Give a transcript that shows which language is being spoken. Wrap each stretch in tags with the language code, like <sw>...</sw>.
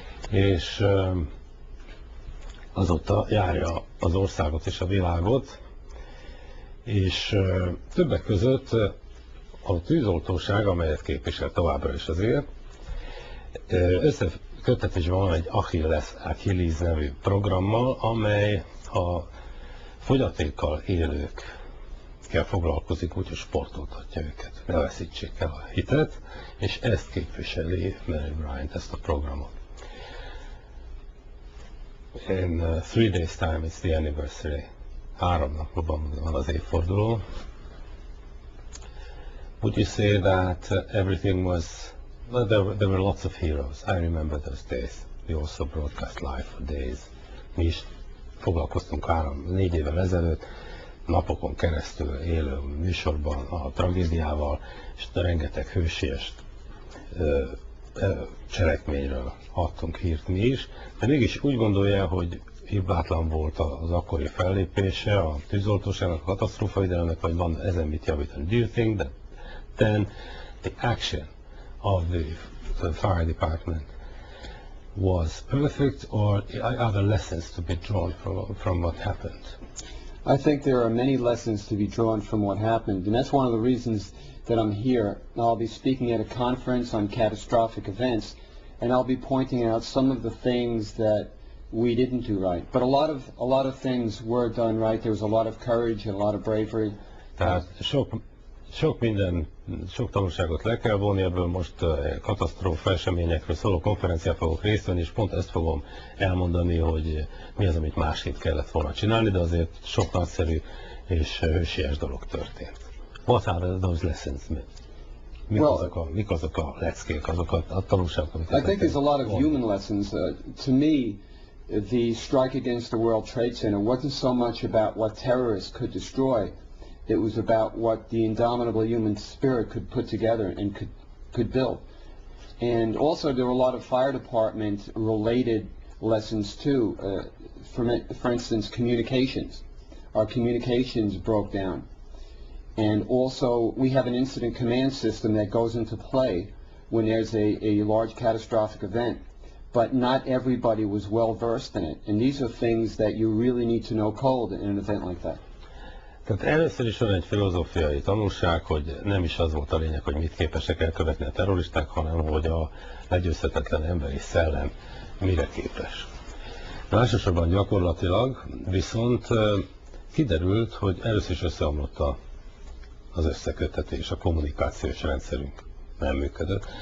<hu>És azóta járja az országot és a világot, és többek között a tűzoltóság, amelyet képvisel továbbra is azért, összeköttetésben van egy Achilles nevű programmal, amely a fogyatékkal élőkkel foglalkozik, úgyhogy sportoltatja őket, ne veszítsék el a hitet, és ezt képviseli Mary Bryant, ezt a programot.</hu> <en>In 3 days time it's the anniversary.</en> <hu>3 napban van az évforduló.</hu> <en>Would you say that everything was, well, there were lots of heroes. I remember those days. We also broadcast live for days.</en> <hu>Mi is foglalkoztunk 3-4 évvel ezelőtt, napokon keresztül élő műsorban a tragédiával, és rengeteg hősies cselekményről adtunk hírt mi is, de mégis úgy gondolja, hogy hibátlan volt az akkori fellépése a tűzoltóságnak, a katasztrófavédelemnek, vagy van ezen mit javítani.</hu> <en>Do you think that then the action of the fire department was perfect, or are there lessons to be drawn from what happened? I think there are many lessons to be drawn from what happened, and that's one of the reasons that I'm here. I'll be speaking at a conference on catastrophic events, and I'll be pointing out some of the things that we didn't do right. But a lot of things were done right. There was a lot of courage and a lot of bravery.</en> <hu>Tehát sok tanulságot le kell vonni, ebből most katasztrófa eseményekről szóló konferencián fogok részt venni, és pont ezt fogom elmondani, hogy mi az, amit másképp kellett volna csinálni, de azért sok nagyszerű és hősies dolog történt.</hu> <en>What are those lessons?</en> <hu>Mik azok a leckék, azok a tanulságok, amit</hu> <en>I think there's a lot of human lessons. To me, the strike against the World Trade Center wasn't so much about what terrorists could destroy. It was about what the indomitable human spirit could put together and could build. And also there were a lot of fire department related lessons too. For instance, communications. Our communications broke down. And also we have an incident command system that goes into play when there's a large catastrophic event. But not everybody was well versed in it. And these are things that you really need to know cold in an event like that.</en> <hu>Tehát először is van egy filozófiai tanulság, hogy nem is az volt a lényeg, hogy mit képesek elkövetni a terroristák, hanem hogy a legyőzhetetlen emberi szellem mire képes. Másosabban gyakorlatilag viszont kiderült, hogy először is összeomlott az összeköttetés, a kommunikációs rendszerünk nem működött.</hu>